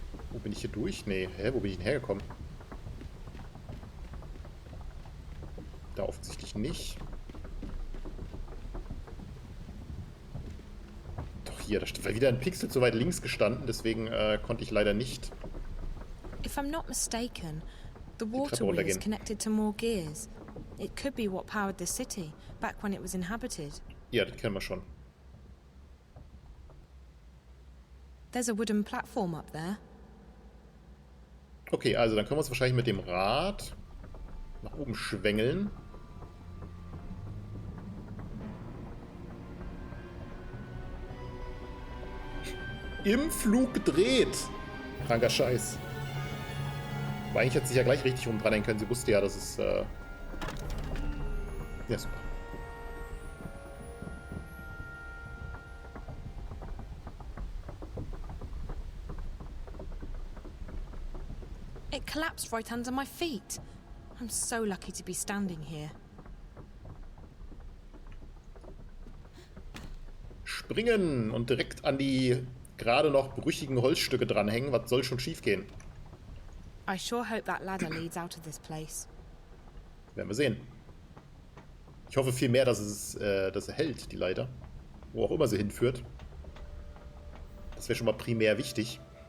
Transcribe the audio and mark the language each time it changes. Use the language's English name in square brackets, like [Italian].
[German] Wo bin ich hier durch? Nee, hä? Wo bin ich denn hergekommen? Da offensichtlich nicht. Doch hier, da war wieder ein Pixel zu weit links gestanden, deswegen konnte ich leider nicht. [English] If I'm not mistaken, the water wheel is connected to more gears. It could be what powered the city, back when it was inhabited. [German] Ja, das kennen wir schon. [English] There's a wooden platform up there. [German] Okay, also dann können wir uns wahrscheinlich mit dem Rad nach oben schwängeln. Im Flug gedreht. Kranker Scheiß. Aber eigentlich hätte sie ja gleich richtig rumdrehen können. Sie wusste ja, dass es... Ja, super. [English] It collapsed right under my feet. I'm so lucky to be standing here. [German] Springen und direkt an die gerade noch brüchigen Holzstücke dranhängen. Was soll schon schief gehen? [English] I sure hope that ladder leads out of this place. [German] Werden wir sehen. Ich hoffe vielmehr, dass es hält, die Leiter. Wo auch immer sie hinführt. Das wäre schon mal primär wichtig.